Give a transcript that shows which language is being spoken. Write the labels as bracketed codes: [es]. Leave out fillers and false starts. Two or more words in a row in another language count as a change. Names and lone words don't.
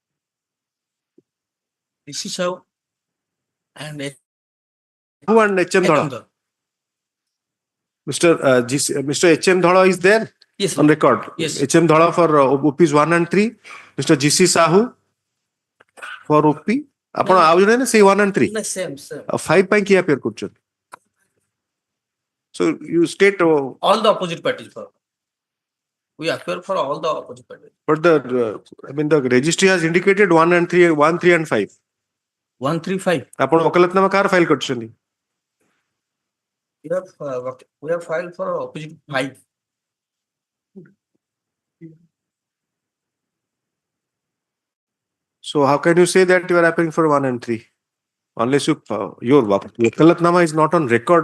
[en] This is how and Who and H.M. Dhala? Mr. H.M. Dhala is there? Yes, on record. Yes. H.M. Dhala for OPs 1 and 3. Mr. G.C. Sahoo for OP. [or] ଆପଣ ଆଉ ଜଣେ ନା ସେଇ 1 and 3 [en] same [or] 5 ପାଇଁ କି appear କରୁଛନ୍ତି? [en] So you state all the opposite parties for we appear for all the opposite parties. But the the registry has indicated 1 and 3 and 5. 1, 3, 5. [or] ଆପଣ वकालतनामा कार फाइल କରିଛନ୍ତି? [en] We have filed for opposite 5. So how can you say that you are appearing for 1 and 3? Unless your wakalatnama is not on record.